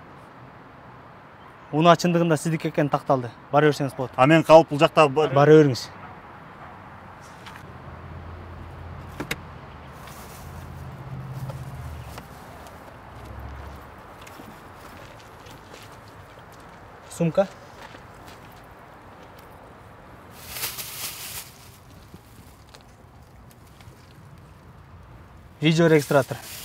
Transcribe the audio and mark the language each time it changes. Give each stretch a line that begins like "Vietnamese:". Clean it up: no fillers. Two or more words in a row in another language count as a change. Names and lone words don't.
Kyrgyz: Уна чындыгында сиздики экени такталды. Бара берсеңиз болот.
Kazakh: А мен қалып бұл жақта
Kyrgyz: Бара бериңиз. Сумка. Видеорегистратор.